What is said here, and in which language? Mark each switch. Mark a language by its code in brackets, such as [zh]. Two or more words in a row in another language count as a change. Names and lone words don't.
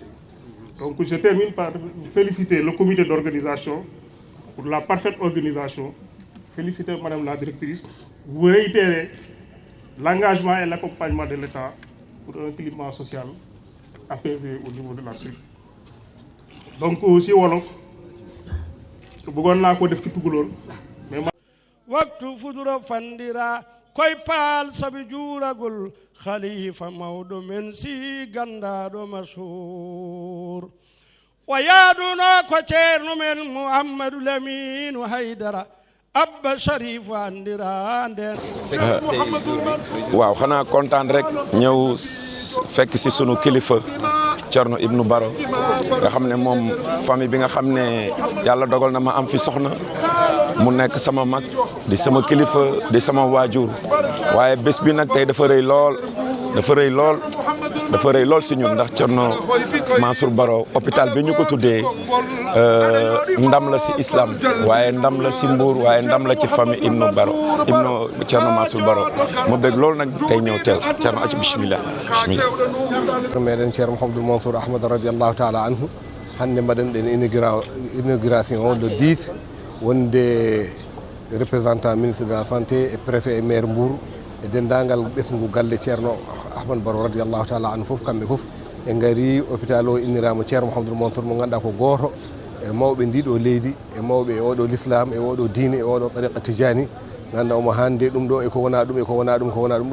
[fr] Donc je termine par féliciter le comité d'organisation pour la parfaite organisation. Féliciter Madame la directrice. Vous réitérez l'engagement et l'accompagnement de l'État pour un climat social apaisé au niveau de la suite. [wo] Donc aussi wolof bëggoon naa ko def ci tukulóor mais [ff] waktu fudura fandira koy paal sabi juuragul khalifa mawdo men si gandaɗo mashhur wa yaaduna ko ceerno men Mouhamadou Lamine Haydara Abba Sharif andira nden [wo] waaw xanaa kontaan rek ñëw fekk si sunu kilifa Thierno Ibnou Baro nga xam ne moom famille bi nga xam ne yàlla dogal na ma am fi soxna mu nekk sama mag di sama kilifa di sama waajur waaye bés bi nag tey dafa rëy lool si ñun ndax Thierno Mansour Baro hôpital bi ñu ko tuddee ndam la si islam waaye ndam la si Mbour waaye ndam la ci famille Ibnou Thierno Mansour Baro ma bëgg loolu nag tey ñëw teew Thierno aci bismillah [ff] meɗen ceerno Mouhamadoul Mansour Ahmad [ar] رضي الله تعالى عنه [ff] hande mbaɗen ɗen inauguration o le 10 wonde [fr] représentant ministre de la santé et préfet et maire Mbour [ff] e dendagal ɓesgu galle ceerno Ahmad Baro [ar] رضي الله تعالى عنه [ff] foof kamɓe foof e gaari hôpital o innirama ceerno Mouhamadoul Mansour mo ganduɗa ko goto e mawɓe ndiɗo leydi e mawɓe e oɗo l'islam e oɗo diine e oɗo tariqa tijani ganduɗa omo hande ɗum ɗo eko wona ɗum eko wona ɗum ko wona ɗum